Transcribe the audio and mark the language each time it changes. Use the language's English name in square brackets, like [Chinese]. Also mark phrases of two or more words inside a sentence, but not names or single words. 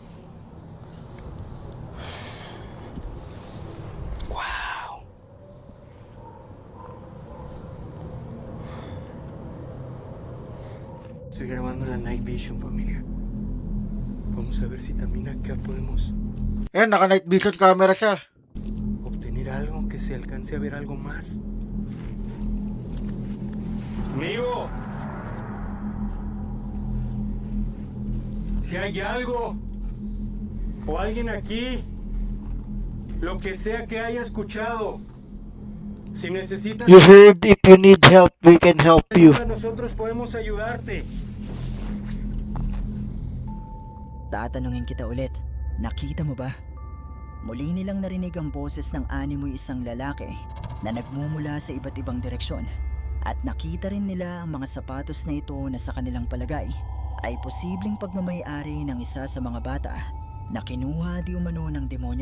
[Spanish] ¡Wow! Estoy grabando la [English] Night Vision, [Spanish] familia. Vamos a ver si también acá podemos [Filipino] Ayan, naka [English] night vision camera [Filipino] siya. [Spanish] obtener algo, que se alcance a ver algo más. Amigo, si hay algo o alguien aquí, lo que sea que haya escuchado, si necesitas [English] You heard, if you need help, we can help you. [Spanish] ayuda, nosotros podemos ayudarte. [Filipino] Tatanungin kita ulit, nakita mo ba? Muli nilang narinig ang boses ng animoy isang lalaki na nagmumula sa iba't ibang direksyon. At nakita rin nila ang mga sapatos na ito na sa kanilang palagay ay posibleng pagmamay-ari ng isa sa mga bata na kinuha di umano ng demonyo.